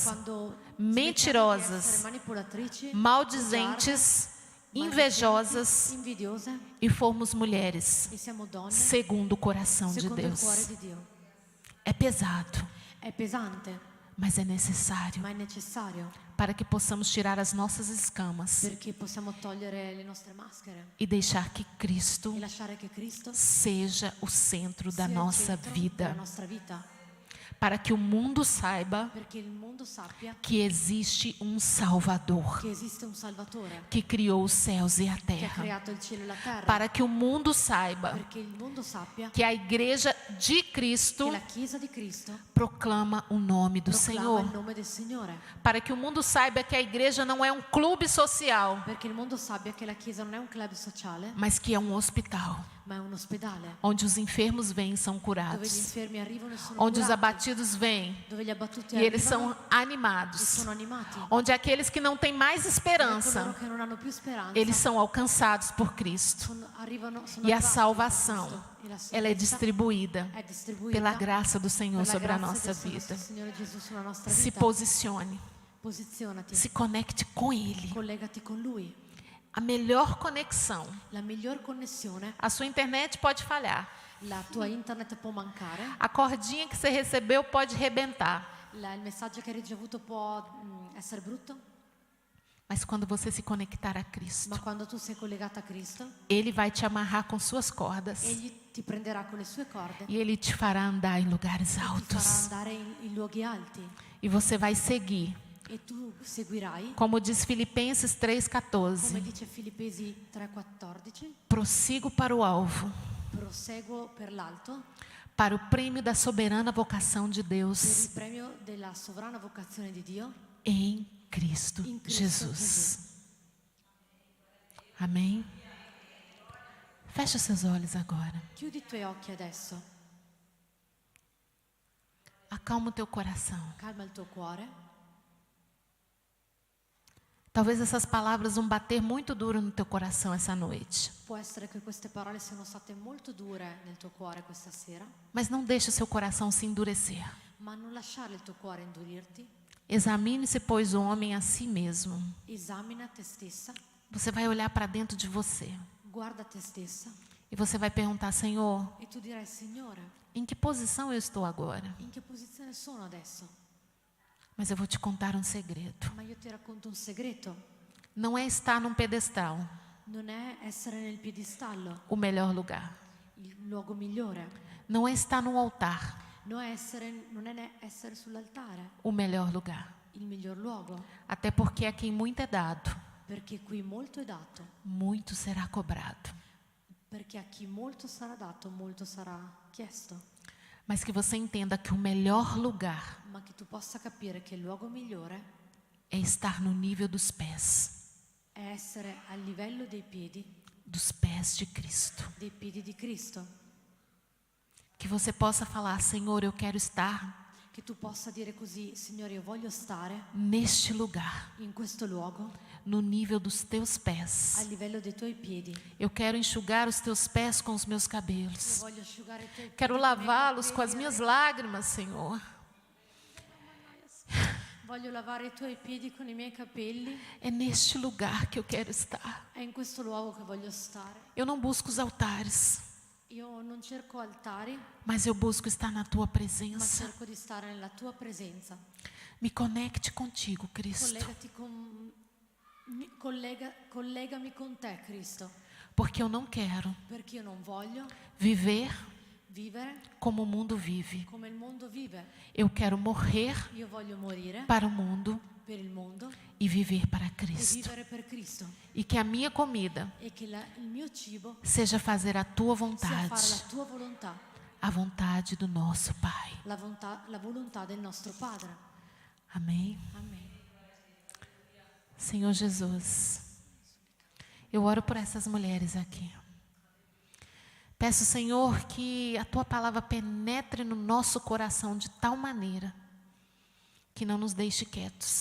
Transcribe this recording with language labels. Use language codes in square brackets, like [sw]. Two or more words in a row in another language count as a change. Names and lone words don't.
[pt] Quando mentirosas, [it] smettiamo di essere manipolatrici, [pt] maldizentes, invejosas [it] invidiose [pt] e formos mulheres [it] e siamo donne [pt] segundo o coração de [it] secondo il cuore [pt] Deus. [it] di Dio. [pt] É pesado, [it] È pesante, [pt] mas é necessário [it] ma è necessario [pt] para que possamos tirar as nossas escamas [it] perché possiamo togliere le nostre maschere [pt] e deixar que Cristo [it] e lasciare che Cristo [pt] seja o centro da [it] sia il [pt] nossa [it] centro della [pt] vida, [it] nostra vita, [pt] para que o mundo saiba [it] perché il mondo sappia [pt] que existe um Salvador [it] che esiste un Salvatore [pt] que criou os céus e a [it] che ha [pt] terra, [it] creato il cielo e la terra, [pt] para que o mundo saiba [it] perché il mondo sappia [pt] que a igreja de [it] che [pt] Cristo [it] la Chiesa di Cristo [pt] proclama o nome do [it] proclama il [pt] Senhor, [it] nome del Signore, [pt] para que o mundo saiba que a igreja não é um clube social, [it] perché il mondo sappia che la Chiesa non è un club sociale, [pt] mas que é um hospital, [it] ma è un ospedale [pt] onde os enfermos vêm e são [it] dove gli [pt] curados, [it] infermi arrivano e sono [pt] onde os [it] curati, [pt] abatidos vêm [it] dove gli abbattuti [pt] e eles [it] arrivano [pt] são [it] e [pt] animados, [it] sono animati, [pt] onde aqueles que não têm mais [it] e coloro [pt] esperança, [it] che non hanno più speranza [pt] eles são alcançados por Cristo. [it] sono [pt] E a [it] arrivati da [pt] salvação, [it] Cristo. E la [pt] ela é [it] salvezza [pt] distribuída [it] è distribuita [pt] pela graça do Senhor [it] per la [pt] sobre a [it] grazia [pt] nossa [it] del nostro [pt] vida. [it] Signore Gesù sulla nostra [pt] Se [it] vita. [pt] posicione, [it] Posizionati, [pt] se conecte com Ele. [it] collegati con Lui. [pt] A melhor conexão. [it] La miglior connessione, [pt] A sua internet pode falhar. [it] la tua internet può mancare, [pt] A cordinha que você recebeu pode rebentar. [it] il messaggio che hai ricevuto può essere brutto, [pt] Mas quando você se conectar a Cristo, [it] ma quando tu sei collegata a Cristo, [pt] Ele vai te amarrar com suas cordas. [it] Egli ti prenderà con le sue corde [pt] E Ele te fará andar em lugares [it] e ti farà [pt] altos. [it] andare in luoghi alti [pt] E você vai seguir. [it] e tu seguirai, [pt] Como diz Filipenses [it] come [pt] 3,14. [it] dice Filippesi 3,14, [pt] Prossigo para o alvo, [it] proseguo per l'alto, [pt] para o prêmio da soberana vocação de [it] per il [pt] Deus [it] premio della sovrana vocazione di Dio [pt] em Cristo [it] in Cristo [pt] Jesus. Amém? Feche seus olhos agora. [it] Chiudi i tuoi occhi adesso, [pt] Acalma o teu coração. [it] calma il tuo cuore. [pt] Talvez essas palavras vão bater muito duro no teu coração essa noite. [it] Può essere che queste parole siano state molto dure nel tuo cuore questa sera, [pt] Mas não deixe o seu coração se endurecer. [it] ma non lasciare il tuo cuore indurirti. [pt] Examine-se, pois, o homem a si mesmo. [it] Esamina te stessa, [pt] Você vai olhar para dentro de você. [it] guarda te stessa [pt] E você vai perguntar, Senhor, [it] e tu dirai: Signore, [pt] em que posição eu estou agora? [it] in che posizione sono adesso? [pt] Mas eu vou te contar um segredo. [it] Ma io ti racconto un segreto: [pt] Não é estar num pedestal, [it] non è essere nel piedistallo, [pt] o melhor lugar. [it] il luogo migliore, [pt] Não é estar num altar, [it] non è né essere sull'altare, [pt] o melhor lugar. [it] il miglior luogo, [pt] Até porque a quem muito é dado, [it] perché qui molto è dato, [pt] muito será cobrado. [it] perché a chi molto sarà dato, molto sarà chiesto. [pt] Mas que você entenda que o melhor lugar [it] Ma che tu possa capire che il luogo migliore [pt] é estar no nível dos pés, [it] è essere al livello dei piedi [pt] de Cristo. [it] di Cristo. [pt] Que você possa falar, Senhor, eu quero estar [it] Che tu possa dire così: Signore, io voglio stare [pt] neste lugar, [it] in questo luogo [pt] no nível dos teus [it] al [pt] pés. [it] livello dei tuoi piedi. [pt] Eu quero enxugar os teus pés com os meus [it] Io [pt] cabelos. [it] voglio asciugare i tuoi piedi [pt] Quero [it] con i miei [pt] lavá-los com as [it] capelli. [pt] minhas lágrimas, Senhor. [it] Voglio lavare i tuoi piedi con i miei capelli. [pt] É neste lugar que eu quero estar. [it] È in questo luogo che voglio stare. [pt] Eu não busco os altares, [it] Io non cerco altari, [pt] mas eu busco estar na tua [it] ma [pt] presença. [it] cerco di stare nella tua presenza. [pt] Me conecte contigo, Cristo, [it] Collegati con collegami con te, Cristo, [pt] porque eu não quero [it] perché io non voglio [pt] viver [it] vivere [pt] como o mundo vive. [it] come il mondo vive. [pt] Eu quero morrer [it] Io voglio morire [pt] para o mundo [it] per il mondo [pt] e viver para [it] e [pt] Cristo. [it] vivere per Cristo, [pt] E que a minha comida [it] e che il mio cibo [pt] seja fazer a tua [it] sia fare [pt] vontade, [it] la tua volontà, [pt] a vontade do nosso Pai. [it] la volontà del nostro Padre. [pt] Amém? [it] Amen. [pt] Senhor Jesus, Eu oro por essas mulheres aqui. Peço, Senhor, que a Tua palavra penetre no nosso coração de tal maneira que não nos deixe quietos.